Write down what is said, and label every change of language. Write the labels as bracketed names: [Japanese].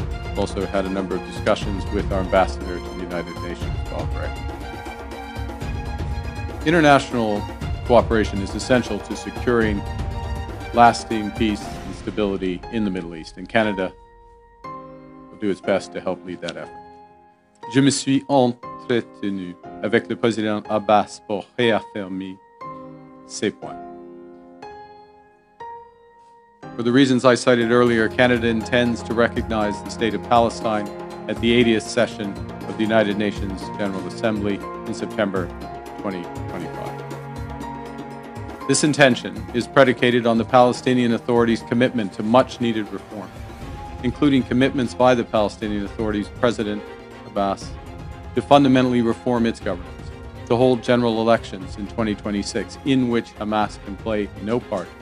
[English] I've also had a number of discussions with our ambassador to the United Nations, Bob Gray. International cooperation is essential to securing lasting peace and stability in the Middle East, and Canada will do its best to help lead that effort. [French] Je me suis entretenu avec le président Abbas pour réaffirmer ces points. [English] For the reasons I cited earlier, Canada intends to recognize the State of Palestine at the 80th session of the United Nations General Assembly in September 2025. This intention is predicated on the Palestinian Authority's commitment to much-needed reform, including commitments by the Palestinian Authority's President Abbas to fundamentally reform its governance, to hold general elections in 2026 in which Hamas can play no part